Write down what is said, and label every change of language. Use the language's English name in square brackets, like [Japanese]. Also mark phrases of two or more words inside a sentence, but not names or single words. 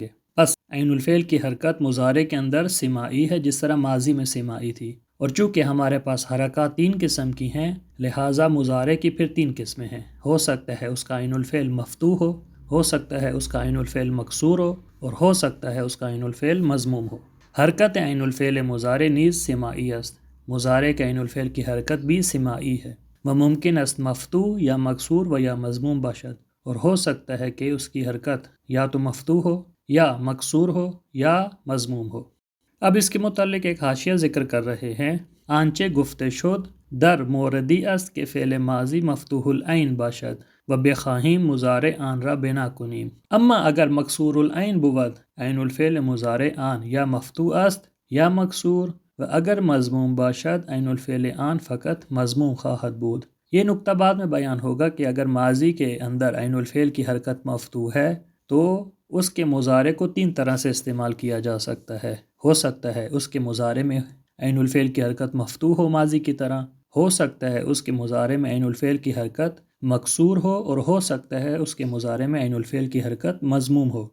[Urdu] بس عین الفعل کی حرکت مضارع کے اندر سماعی ہے جس طرح ماضی میں سماعی تھی، اور چونکہ ہمارے پاس حرکات 3 قسم کی ہیں لہٰذا مضارع کی پھر 3 قسمیں ہیں، ہو سکتا ہے اس کا عین الفعل مفتوح ہو سکتا ہے اس کا عین الفعل مکسور اور ہو سکتا ہے اس کا عین الفعل مضموم ہو۔ [Persian] حرکت عین الفعل مضارع نیز سماعی است، [Urdu] مضارع کے عین الفعل کی حرکت بھی سماعی ہے، [Persian] و ممکن است مفتوح یا مکسور و یا مضموم باشد، [Urdu] اور ہو سکتا ہے کہ اس کی حرکت یا تو مفتوح ہو یا مکسور ہو یا مضموم ہو۔ اب اس کے متعلق ایک حاشیہ ذکر کر رہے ہیں، [Persian] آنچه گفته شد در موردی است که فعل ماضی مفتوح العین باشد و بخواهیم مضارع آن را بنا کنیم، اما اگر مکسور العین بود عین الفعل مضارع آن یا مفتوح است یا مکسور، و اگر مضموم باشد عین الفعل آن فقط مضموم خواہد بود۔ [Urdu] یہ نکتہ بعد میں بیان ہوگا کہ اگر ماضی کے اندر عین الفعل کی حرکت مفتوح ہے تو اس کے مضارع کو تین طرح سے استعمال کیا جا سکتا ہے۔ ہو سکتا ہے اس کے مضارع میں عین الفعل کی حرکت مفتوح ہو ماضی کی طرح، ہو سکتا ہے اس کے مضارع میں عین الفعل کی حرکت مکسور ہو، اور ہو سکتا ہے اس کے مضارع میں عین الفعل کی حرکت مضموم ہو۔